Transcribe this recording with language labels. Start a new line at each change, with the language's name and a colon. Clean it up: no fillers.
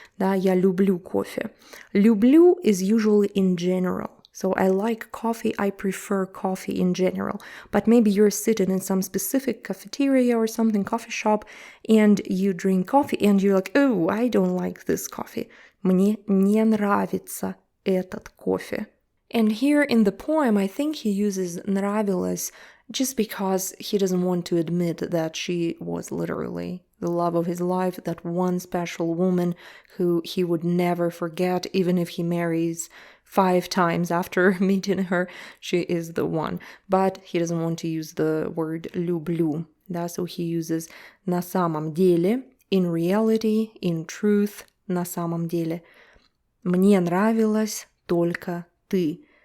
Russian: Да, я люблю кофе.
English: Люблю is usually in general. So I like coffee, I prefer coffee in general. But maybe you're sitting in some specific cafeteria or something, coffee shop, and you drink coffee and you're like, oh, I don't like this coffee.
Russian: Мне не нравится этот кофе.
English: And here in the poem, I think he uses нравилась just because he doesn't want to admit that she was literally the love of his life, that one special woman who he would never forget, even if he marries 5 times after meeting her, she is the one. But he doesn't want to use the word люблю, да, so he uses
Russian: на самом деле,
English: in reality, in truth, на самом деле.
Russian: Мне нравилась только ты.